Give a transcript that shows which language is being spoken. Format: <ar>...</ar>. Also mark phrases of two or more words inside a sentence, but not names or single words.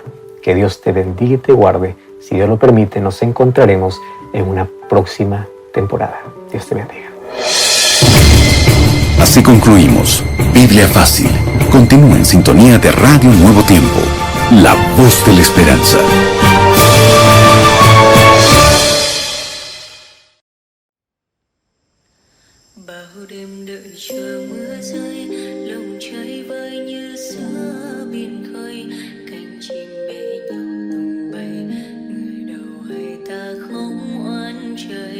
<es>Que Dios te bendiga y te guarde. Si Dios lo permite, nos encontraremos en una próxima temporada. Dios te bendiga. Así concluimos Biblia Fácil. Continúa en sintonía de Radio Nuevo Tiempo, la voz de la esperanza.</es> <vi>Bao đêm đợi chờ mưa rơi, lòng trời vơi như giữa biển khơi, cánh chim bé nhau tung bay, người đầu hay ta không oán trời.</vi>